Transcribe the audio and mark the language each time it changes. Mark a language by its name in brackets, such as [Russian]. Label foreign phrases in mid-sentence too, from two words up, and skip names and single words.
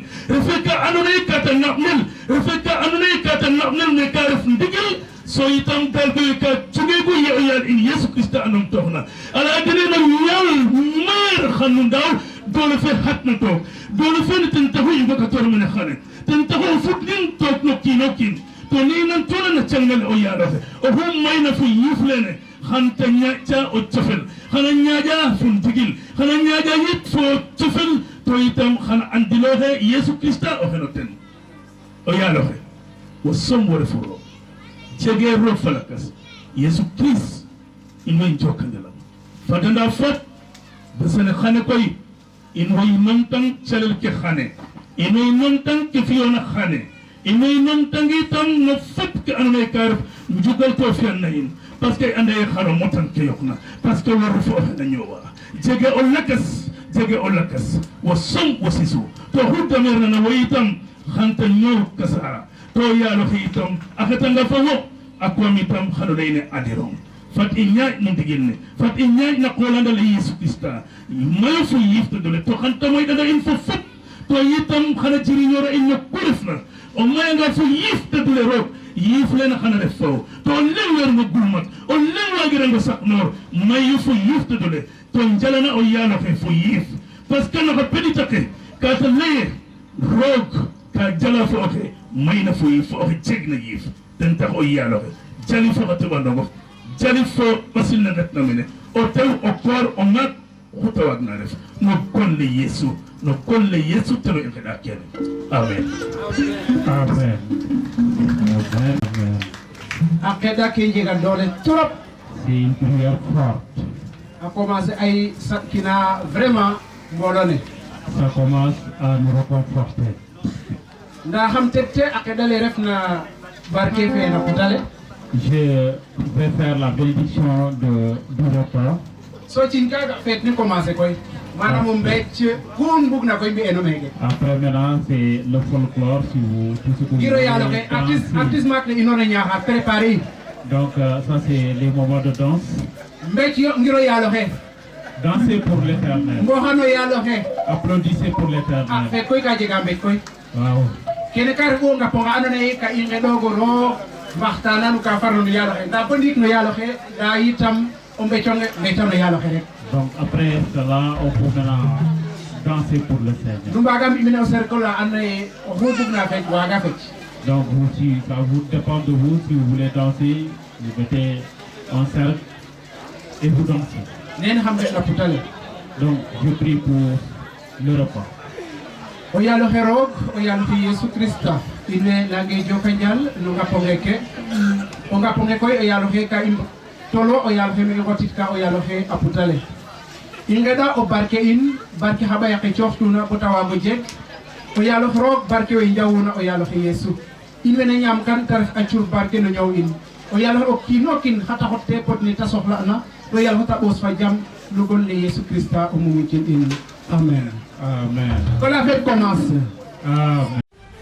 [Serer] Refeka anunay kata naqmil. Refeka anunay kata naqmil me karif digil. So itam dalbe ka chugegu yal in Yesu Christa anum tohna. Ala adene na yal xanu ndaw dole fe hatna tok dole fe ne tan tahu yugo ka tor mene xane tan tahu fut nin tok no kin to ni nan tola na changal o ya rafe o hum mayna fu yuflene xanta ñaaca o cofel xana ñaaja fun tigil xana ñaaja yit fo cofel to itam xana andiloxe yesu krista o xeno ten o yaaloxe wo som wore furo jege roog falakas yesu krist in way jokkandelam fadanda fat besene xane koy in way nomtan calel ke xane in way nomtan ke fiyona xane in way nomtan itam no fat ke andoona ye ka ref njugal to fiyan na in [French] parce que [Serer] ande xaro motan ke yokna [French] parce que [Serer] waru fo na ñowa jege o lakas wa som wa sisu to hudda merna na wayitam xanta ñow kasara to yalo xiitam akatanga fa wo akwamitam xano leyne adirom fat i ñaaj no ndigil ne fat i ñaaj na qolandale yesu krista mayo fo yifta dole to xanta moy danga in fo fop to yitam xana jiriñora in no kurefna o mayanga fo yifta dole roog yiif leen xana def faw to len wer ngo gulmat o len wagirango sak noor mayu fo yiifta dole to njalana o yaaloxe fo yiif [French] parce que [Serer] noxa pedita ke kata leye roog ka jala fo oxe mayna fo yiif fo oxe jeg na yiif ten tax o yaaloxe jali fo xa teɓandongof jali fo ɓasil na ndet na mene o tew o koor o ŋaak xuta waag na ref no konle yesu teno i ngeɗa kene amen amen akeda ke jega doole trop [French] c'est une prière forte [Serer] a commencé ay satkina vraiment mbooloo ne [French] ça commence à nous réconforter [Serer] nda xam tete akeda le ref na barke fe na kutale [French] je vais faire la bénédiction du repas [Serer] so cin kaga feet ni commencé koy manam o mbecc kun bug na koy mbi eno meke [French] après maintenant c'est le folklore si vous tout ce que vous [Serer] giro yalo ke artiste mak ne inona ñaaxa préparé [French] donc ça c'est les moments de danse [Serer] mbecc yo ngiro yalo xe [French] dansez pour l'éternel [Serer] mboxano yalo xe [French] applaudissez pour l'éternel [Serer] feet koy ka jega mbecc koy waaw kene ka ref o ngaponga ando naye ka i ngeɗogo roog mbaxtananu ka farna no yaalo xe nda bo ndiik no yaalo xe nda yitam o mbecconge mbectam no yaalo xe rek [French] donc après cela on peut maintenant danser pour le Seigneur [Serer] nu mbaga mbi mene o cercle la ando naye oxu bugna fec waga fec [French] donc vous si ça vous dépend de vous si vous voulez danser vous mettez en cercle et vous dansez [Serer] nene xam na putale [French] donc je prie pour le repas [Serer] o yaalo xe roog o yaalo xe Yesu Krista in way nange joka njal no ngaponge ke o ngaponge koy o yaalo xe ka i tolo o yaalo xe no i ngotit ka o yaalo xe a putale i ngeɗa o barke in barke xa ɓaya xe cooxtuna bo ta waago jeg o yaalo xe roog barke we njawuna o yaalo xe Yesu in wene ñaam kan ta ref a cur barke no ñaw in o yaalo xe o kiino kin xa taxot te pod ne ta soxla'na to yaalo xe ta ɓoos fa jam lugol le Yesu Krista o mumicin in amen amen [French] que la fête commence. Amen.